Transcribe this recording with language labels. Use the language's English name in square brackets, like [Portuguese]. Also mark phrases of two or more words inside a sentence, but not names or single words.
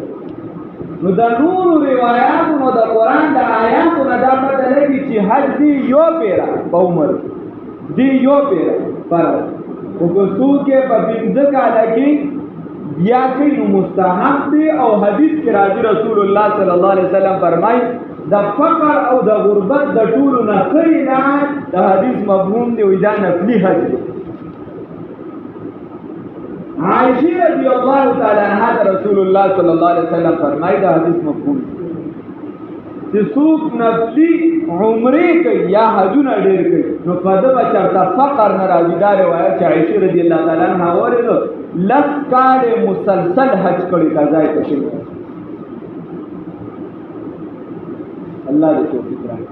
[Pashto] نو د نورو روایاتو نو د قرآن د آیاتو نه دا پته لګي چې حج دی یو پیره په عمر دی یو پیره فرض، خو که څوک یې په 15 کاله کې بیا کوي نو مستحب دی. او حدیث کې راځي رسول الله [Arabic] صلی الله علیه وسلم [Pashto] فرمایي د فقر او د غربت د ټولو نه ښه علاج د حدیث مفهوم دی، وایي دا نفلي حج دی. عائشہ [Arabic] رضی اللہ تعالی عنہ [Pashto] رسول اللہ [Arabic] صلی اللہ علیہ وسلم [Pashto] فرمائی دا حدیث مفہوم چې څوک نفلی عمره کوي یا حجونه ډېر کوي نو په ده به چېرته فقر نه راځي. دا روایت چې عائشہ [Arabic] رضی الله تعالی عنها [Pashto] اورېدو 10 کاله مسلسل حج کړی قضا یې شوی. الله دې توفیق راکړي.